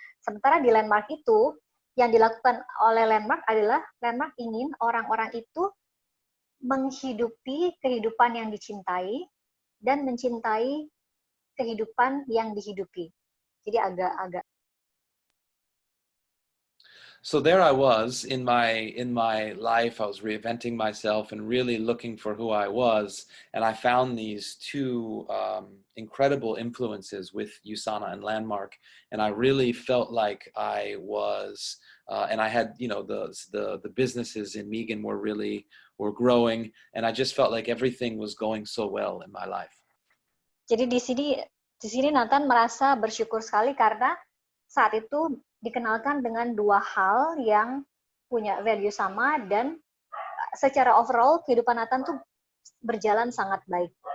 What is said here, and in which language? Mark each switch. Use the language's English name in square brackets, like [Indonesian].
[Indonesian] Sementara di Landmark itu, yang dilakukan oleh Landmark adalah Landmark ingin orang-orang itu menghidupi kehidupan yang dicintai dan mencintai kehidupan yang dihidupi. Jadi agak-agak. [English] So there I was in my life. I was reinventing myself and really looking for who I was. And I found these two incredible influences with Usana and Landmark. And I really felt like I was, and I had, the businesses in Megan were growing. And I just felt like everything was going so well in my life. [Indonesian] Jadi di sini Nathan merasa bersyukur sekali karena saat itu dikenalkan dengan dua hal yang punya value sama, dan secara overall kehidupan Nathan tuh berjalan sangat baik.